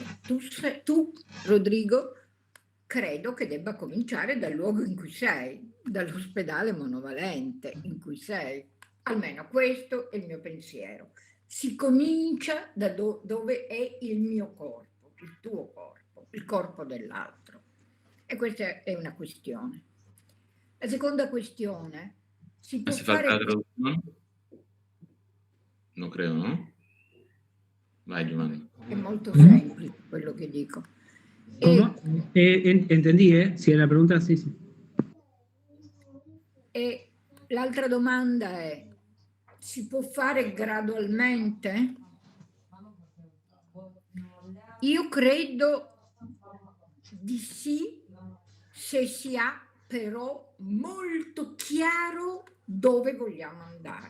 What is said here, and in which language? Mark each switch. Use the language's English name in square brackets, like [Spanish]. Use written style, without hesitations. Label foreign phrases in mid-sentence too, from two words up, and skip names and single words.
[Italian] Tu, Rodrigo, credo che debba cominciare dal luogo in cui sei, dall'ospedale monovalente in cui sei. Almeno questo è il mio pensiero. Si comincia da dove è il mio corpo, il tuo corpo, il corpo dell'altro. E questa è una questione. La seconda questione, si può fare... [Spanish] ¿Hace falta traducción? No creo, ¿no? [Italian] Vai, Giovanni. È molto semplice quello che dico. [Spanish] ¿Cómo? Entendí, Si la pregunta, [Italian] sì. E l'altra domanda è, si può fare gradualmente? Io credo di sì, se si ha però molto chiaro dove vogliamo andare.